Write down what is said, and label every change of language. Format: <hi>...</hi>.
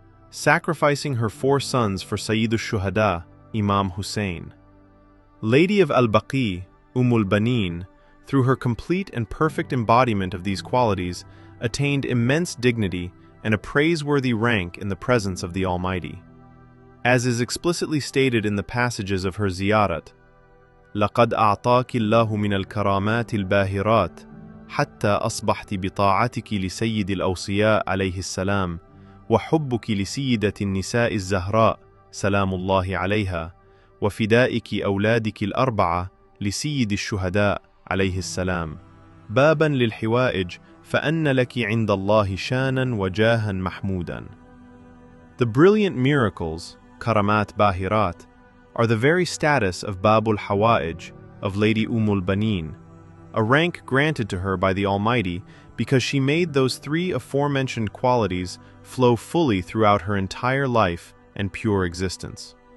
<en>Sacrificing her 4 sons for Sayyidu Shuhada, Imam Hussein. Lady of Baqi, al-Banin, through her complete and perfect embodiment of these qualities, attained immense dignity and a praiseworthy rank in the presence of the Almighty. As is explicitly stated in the passages of her ziyarat,</en> <ar>لَقَدْ أَعْطَاكِ اللَّهُ مِنَ الْكَرَامَاتِ الْبَاهِرَاتِ حَتَّى أَصْبَحْتِ بِطَاعَتِكِ لِسَيِّدِ الْأَوْصِيَاءِ عَلَيْهِ السَّلَامِ وَحُبُّكِ لِسِيِّدَةِ النِّسَاءِ الزَّهْرَاءِ سَلَامُ اللَّهِ عَلَيْهَا وَفِدَائِكِ أَوْلَادِكِ الْأَرْبَعَةِ لِسِيِّدِ الشُّهَدَاءِ عليه السلام بابا للحوائج فأن لك عند الله شانا وجاها محمودا.</ar> <en>The brilliant miracles, karamat bahirat, are the very status of Babul Hawaij, of Lady al-Banin, a rank granted to her by the Almighty because she made those 3 aforementioned qualities flow fully throughout her entire life and pure existence.</en>